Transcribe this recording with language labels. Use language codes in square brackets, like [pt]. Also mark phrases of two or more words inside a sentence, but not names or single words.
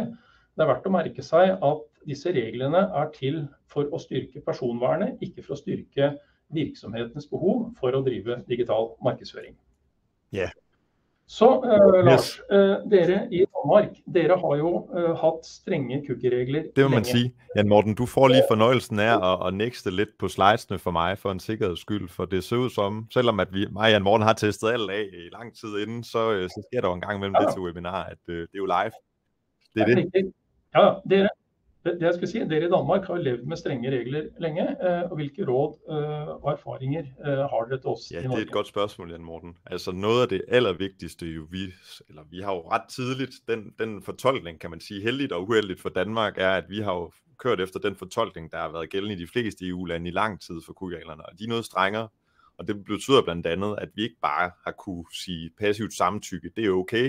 [no] Det er verdt å merke seg at disse reglene er til for å styrke personvernet, ikke for å styrke virksomhetens behov for å drive digital markedsføring. Ja. Så Lars, dere i Danmark, dere har jo hatt strenge cookie-regler [da] Det må man [no] lenge. [da] sige. Jan Morten, du får lige fornøjelsen af at næste lidt på slidesene for mig, for en sikkerheds skyld, for det ser ud som, selvom at mig og Jan Morten har testet alt af i lang tid inden, så sker der jo en gang imellem det til webinar, at det er jo live. Det er det. [no] Ja, det jeg skal si, dere i Danmark har levd med strenge regler lenge, og hvilke råd og erfaringer har dere til oss i Norge? [da] Ja, det er et godt spørgsmål, Jan Morten. Altså noget af det allervigtigste jo, vi har jo ret tidligt, den fortolkning, kan man sige, heldigt og uheldigt for Danmark, er, at vi har jo kørt efter den fortolkning, der har været gældende i de fleste EU-lande i lang tid for cookie-reglerne, og de er noget strengere, og det betyder blandt andet, at vi ikke bare har kunne sige passivt samtykke, det er okay.